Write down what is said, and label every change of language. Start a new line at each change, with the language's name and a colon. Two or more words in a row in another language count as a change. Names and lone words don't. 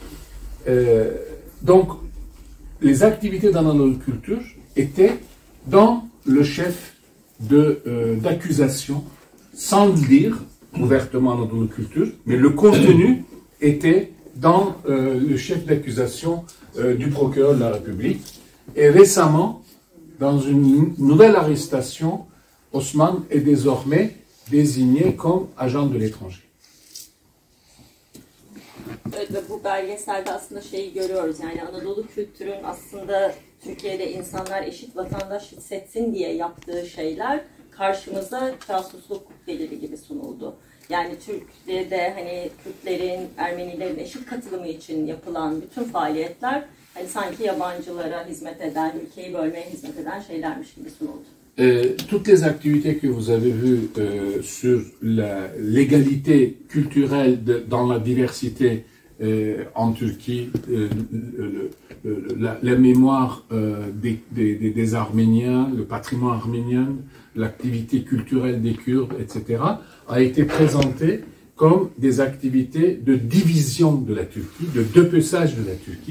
French: Donc, les activités dans notre culture étaient dans le chef d'accusation, sans le dire ouvertement dans notre culture, mais le contenu était dans le chef d'accusation du procureur de la République. Et récemment, dans une nouvelle arrestation, Osman est désormais désigné comme agent de l'étranger.
Turkish: Evet, ve bu belgeselde aslında şeyi görüyoruz, yani Anadolu kültürün aslında Türkiye'de insanlar eşit vatandaş hissetsin diye yaptığı şeyler karşımıza casusluk delili gibi sunuldu. Yani Türkiye'de hani Kürtlerin, Ermenilerin eşit katılımı için yapılan bütün faaliyetler hani sanki yabancılara hizmet eden, ülkeyi bölmeye hizmet eden şeylermiş gibi sunuldu.
French: toutes les activités que vous avez vues sur l'égalité culturelle dans la diversité en Turquie, la mémoire des Arméniens, le patrimoine arménien, l'activité culturelle des Kurdes, etc., a été présentée comme des activités de division de la Turquie, de dépeçage de la Turquie.